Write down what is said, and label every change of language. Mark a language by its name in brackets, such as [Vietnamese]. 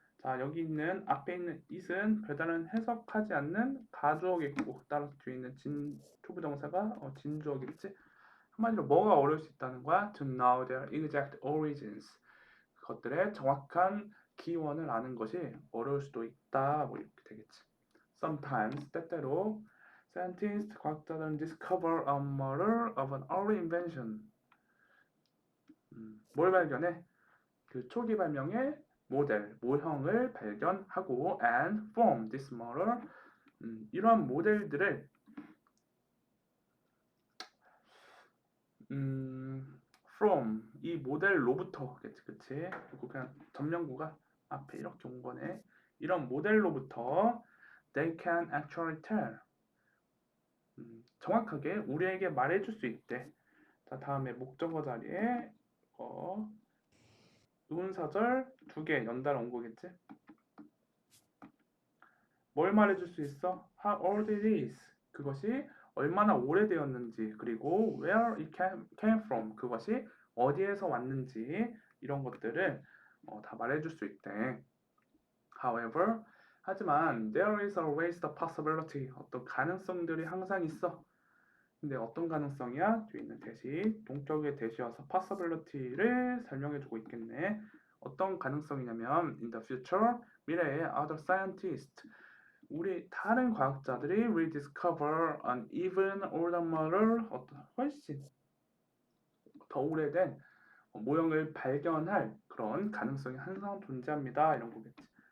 [Korean] 자 여기 있는 앞에 있는 it은 별다른 해석하지 않는 가주어겠고 따라서 뒤에 있는 투부정사가 진주어겠지. 한마디로 뭐가 어려울 수 있다는 거야? [English] To know their exact origins [Korean] 그것들의 정확한 기원을 아는 것이 어려울 수도 있다. 뭐 이렇게 되겠지. [English] Sometimes [Korean] 때때로 [English] scientists [Korean] 과학자들은 [English] discover a model of an early invention. [Korean] 뭘 발견해? 그 초기 발명의 모델, 모형을 발견하고 [English] and form this model. [Korean] 이러한 모델들을 from 이 모델로부터 그치? 그리고 그냥 점령구가 앞에 이렇게 온 거네. 이런 모델로부터 [English] they can actually tell [Korean] 정확하게 우리에게 말해줄 수 있대. 자 다음에 목적어 자리에 의문사절 2개 연달아 온 거겠지? 뭘 말해줄 수 있어? [English] How old it is [Korean] 그것이 얼마나 오래되었는지 그리고 [English] where it came from [Korean] 그것이 어디에서 왔는지 이런 것들을 다 말해줄 수 있대. [English] However, [Korean] 하지만 [English] there is always the possibility. [Korean] 어떤 가능성들이 항상 있어. 근데 어떤 가능성이야? 뒤에 있는 대시, 동격의 대시여서 possibility를 설명해주고 있겠네. 어떤 가능성이냐면 [English] in the future, [Korean] 미래에 [English] other scientists, [Korean] 우리 다른 과학자들이 [English] will discover an even older model, [Korean] 어떤 훨씬 더 오래된 모형을 발견할 그런 가능성이 항상 존재합니다. 이런 거겠지.